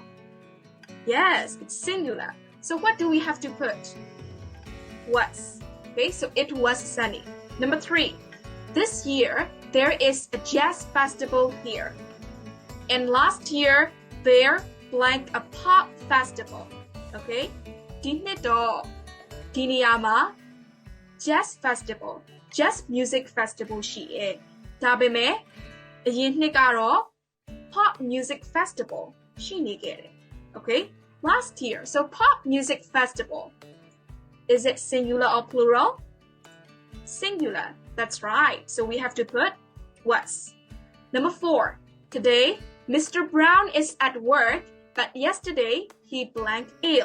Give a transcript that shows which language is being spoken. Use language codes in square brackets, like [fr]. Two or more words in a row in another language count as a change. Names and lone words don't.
[en] Yes, it's singular. So what do we have to put? Was. Okay, so it was sunny. Number 3. This year, there is a jazz festival here. And last year, there blank a pop festival. [my] Okay? ဒီနှစ်တော့ဒီနေရာမှာ [en] jazz festival, jazz music festival [my] ရှိတယ်။ဒါပေမဲ့အရင်နှစ်ကတော့ [en] pop music festival [my] ရှိနေခဲ့တယ်။ Okay? [en] Last year, so pop music festival. Is it singular or plural? Singular. That's right. So we have to put was. Number 4. Today, Mr. Brown is at work, but yesterday he blank ill.